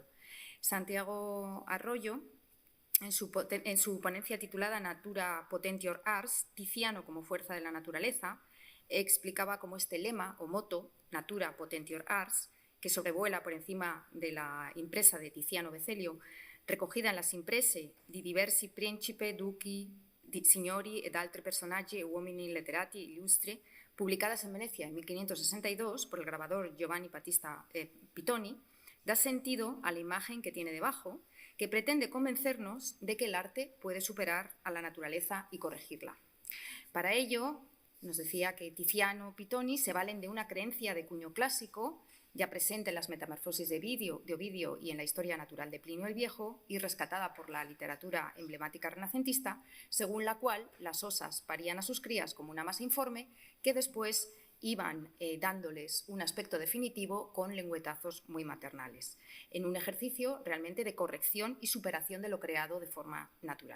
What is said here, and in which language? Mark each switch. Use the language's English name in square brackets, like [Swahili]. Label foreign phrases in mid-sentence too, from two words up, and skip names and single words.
[Spanish] Santiago Arroyo, en su ponencia titulada Natura Potentior Ars, Tiziano como fuerza de la naturaleza, explicaba cómo este lema o moto, Natura Potentior Ars, que sobrevuela por encima de la impresa de Tiziano Vecelio, recogida en las imprese di diversi principi, duchi, signori ed altri personaggi e uomini letterati illustri, publicadas en Venecia en 1562 por el grabador Giovanni Battista Pittoni, da sentido a la imagen que tiene debajo, que pretende convencernos de que el arte puede superar a la naturaleza y corregirla. Para ello, nos decía que Tiziano, Pittoni se valen de una creencia de cuño clásico ya presente en las Metamorfosis de Ovidio y en la Historia Natural de Plinio el Viejo, y rescatada por la literatura emblemática renacentista, según la cual las osas parían a sus crías como una masa informe que después iban dándoles un aspecto definitivo con lengüetazos muy maternales, en un ejercicio realmente de corrección y superación de lo creado de forma natural.